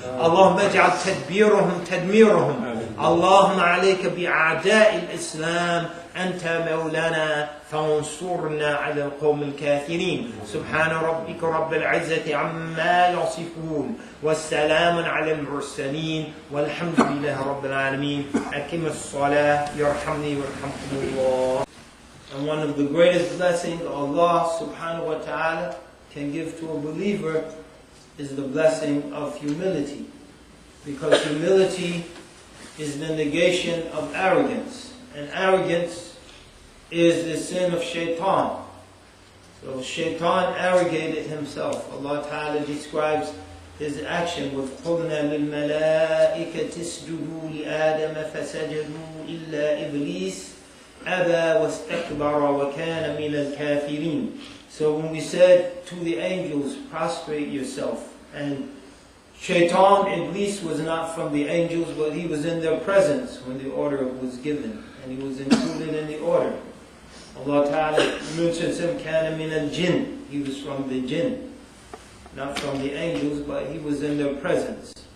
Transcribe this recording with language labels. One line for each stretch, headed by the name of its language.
Arabic: اللهم اجعل تدبيرهم تدميرهم اللهم عليك بأعداء الإسلام أنت مولانا فانصرنا على القوم الكافرين سبحان ربك رب العزة عما يصفون والسلام على المرسلين والحمد لله رب العالمين أقم الصلاة يرحمني ويرحمكم الله.
English: And one of the greatest blessings Allah subhanahu wa ta'ala can give to a believer is the blessing of humility, because humility is the negation of arrogance, and arrogance is the sin of shaitan. So shaitan arrogated himself. Allah Ta'ala describes his action with
Arabic: قُلْنَا لِلْمَلَائِكَةِ اسْجُدُوا لِآدَمَ فَسَجَدُوا إِلَّا إِبْلِيسَ أَبَى وَاسْتَكْبَرَ وَكَانَ مِنَ الْكَافِرِينَ.
English: So when we said to the angels, prostrate yourself, and Shaitan, Iblis, was not from the angels, but he was in their presence when the order was given, and he was included in the order. Allah Ta'ala mentions him,
Arabic: kana min al-jinn.
English: He was from the jinn, not from the angels, but he was in their presence.